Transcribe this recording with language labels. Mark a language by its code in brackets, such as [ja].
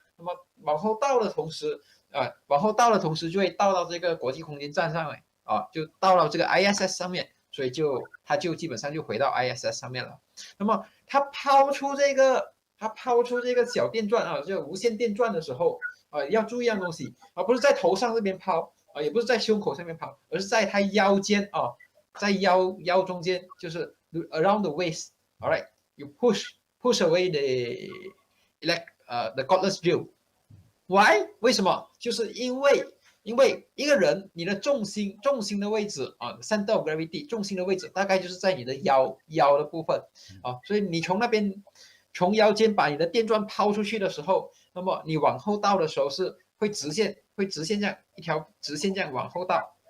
[zh] 那么往后倒的同时就会倒到这个国际空间站上面就到了这个 ISS 上面，所以他就基本上就回到 ISS 上面了。那么他抛出这个小电钻就无线电钻的时候要注意一样东西不是在头上这边抛。也不是在胸口上面抛，而是在他腰间在腰中间，就是 [en] around the waist. All right, you push away the cordless drill. Why? [zh] 为什么？就是因为一个人你的重心的位置 [en] center of gravity [zh] 重心的位置大概就是在你的腰的部分所以你从腰间把你的电钻抛出去的时候，那么你往后倒的时候是会直线这样一条直线这样往后倒。